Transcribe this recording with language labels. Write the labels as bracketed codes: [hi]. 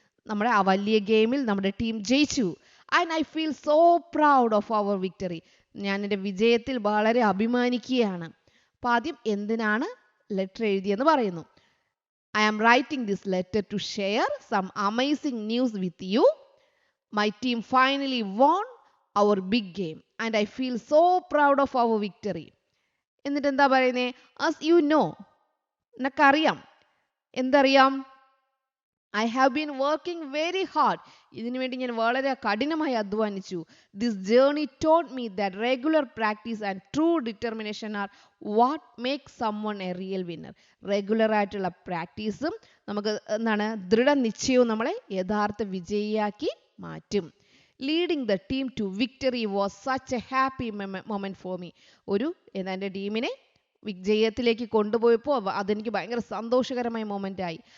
[ml] നമ്മുടെ ആ വലിയ ഗെയിമിൽ നമ്മുടെ ടീം ജയിച്ചു. [en] And I feel so proud of our victory. [ml] ഞാൻ എൻ്റെ വിജയത്തിൽ വളരെ അഭിമാനിക്കുകയാണ്. അപ്പോൾ ആദ്യം എന്തിനാണ് ലെറ്റർ എഴുതിയെന്ന് പറയുന്നു. [en] I am writing this letter to share some amazing news with you. My team finally won our big game and I feel so proud of our victory. [ml] എന്നിട്ട് എന്താ പറയുന്നേ? [en] as you know, [ml] നിനക്കറിയാം. എന്തറിയാം? [en] I have been working very hard. [ml] ഇതിനു വേണ്ടി ഞാൻ വളരെ കഠിനമായി അധ്വാനിച്ചു. [en] This journey taught me that regular practice and true determination are what makes someone a real winner. [ml] Regular ആയിട്ടുള്ള പ്രാക്ടീസും നമുക്ക് എന്താണ് ദൃഢനിശ്ചയവും നമ്മളെ യഥാർത്ഥ വിജയിയാക്കി മാറ്റും. [en] Leading the team to victory was such a happy moment for me. [ml] എൻ്റെ ടീമിനെ വിജയത്തിലേക്ക് കൊണ്ടുപോയപ്പോൾ അതെനിക്ക് ഭയങ്കര സന്തോഷകരമായ മൊമെൻ്റ് ആയി.